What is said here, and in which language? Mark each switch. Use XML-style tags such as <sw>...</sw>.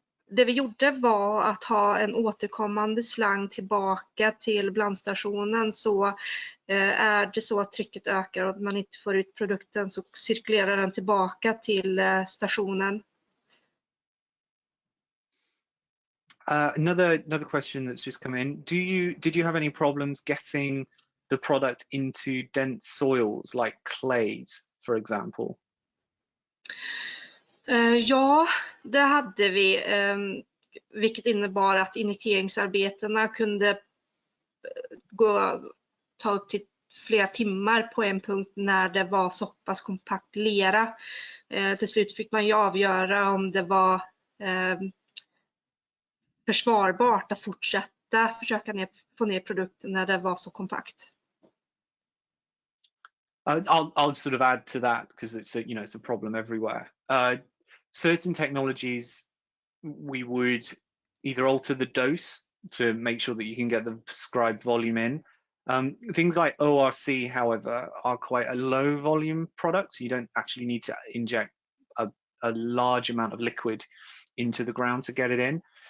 <sv>Det vi gjorde var att ha en återkommande slang tillbaka till blandstationen, så är det så att trycket ökar och man inte får ut produkten så cirkulerar den tillbaka till stationen.</sv> <en>Another question that's just come in. Did you have any problems getting the product into dense soils like clays, for example?</en> <sv>Ja, det hade vi, vilket innebar att injekteringsarbetena kunde ta upp till flera timmar på en punkt när det var så pass kompakt lera. Till slut fick man ju avgöra om det var försvarbart att fortsätta försöka få ner produkten när det var så kompakt.</sv> <en>I'll sort of add to that because it's a problem everywhere. Certain technologies we would either alter the dose to make sure that you can get the prescribed volume in. Things like ORC, however, are quite a low volume product, so you don't actually need to inject a large amount of liquid into the ground to get it in.</en>